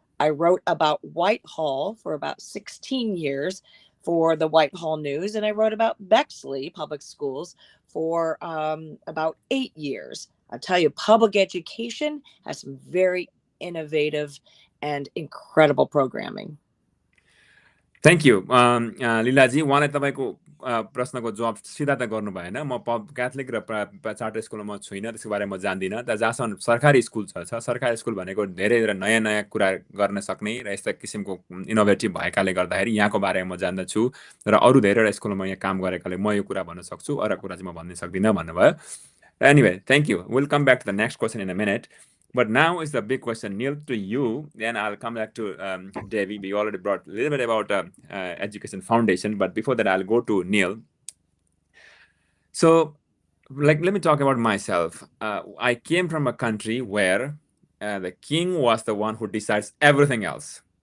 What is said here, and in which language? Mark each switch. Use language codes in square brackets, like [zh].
[en] I wrote about Whitehall for about 16 years for the Whitehall News, and I wrote about Bexley Public Schools for about 8 years. I'll tell you, public education has some very innovative and incredible programming. Thank you. [ne] Leelaji, उहाँले तपाईँको प्रश्नको जवाब सिधा त गर्नु भएन। म Catholic र चार्टर स्कुलमा म छुइनँ, त्यसको बारेमा म जान्दिनँ। तर जहाँसम्म सरकारी स्कुल छ, सरकारी स्कुल भनेको धेरै नयाँ कुरा गर्न सक्ने र यस्ता किसिमको इनोभेटिभ भएकाले गर्दाखेरि यहाँको बारेमा म जान्दछु र अरू धेरैवटा स्कुलमा यहाँ काम गरेकाले म यो कुरा भन्न सक्छु, अरू कुरा चाहिँ म भन्न सक्दिनँ भन्नुभयो। [en] Anyway, thank you. We'll come back to the next question in a minute. But now is the big question, Neil, to you. Then I'll come back to Devi. We already brought a little bit about Education Foundation, but before that, I'll go to Neil. So, let me talk about myself. I came from a country where the king was the one who decides everything else.